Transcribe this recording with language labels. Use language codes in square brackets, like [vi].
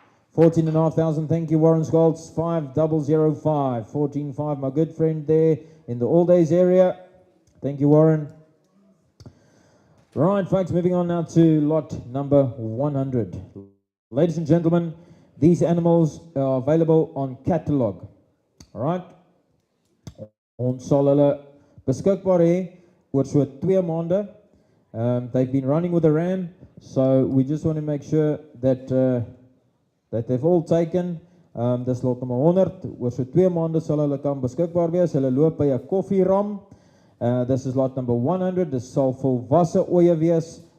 [en] 14,500, thank you Warren Skoltz, 5005, 14.5, my good friend there in the all days area, thank you Warren. Right, folks, moving on now to lot number 100. Ladies and gentlemen, these animals are available on catalog. All right? [af] Ons sal hulle beskikbaar hê oor so 2 maande. [en] They've been running with the ram, so we just want to make sure that that they've all taken. [af] Dis lot nummer 100, oor so 2 maande sal hulle kan beskikbaar wees. Hulle loop by 'n koffieram. [en] This is lot number 100, [af] dis sal volwasse oeye wees.